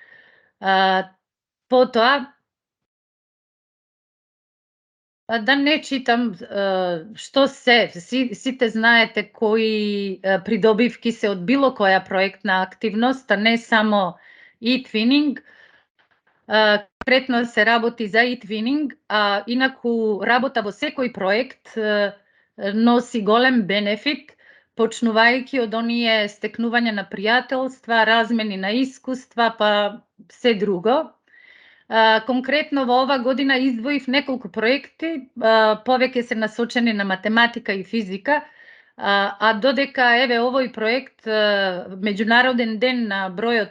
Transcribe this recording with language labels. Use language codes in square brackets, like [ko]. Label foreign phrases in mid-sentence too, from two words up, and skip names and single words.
[mk] Потоа, да не читам што сите знаете кои придобивки се од било која проектна активност, а не само e-twinning. Конкретно се работи за e-twinning, а инаку работа во секој проект носи голем бенефит, почнувајќи од оние стекнување на пријателства, размени на искуства, па се друго. Конкретно во ова година издвоив неколку проекти, повеќе се насочени на математика и физика, а додека еве овој проект Меѓународен ден на бројот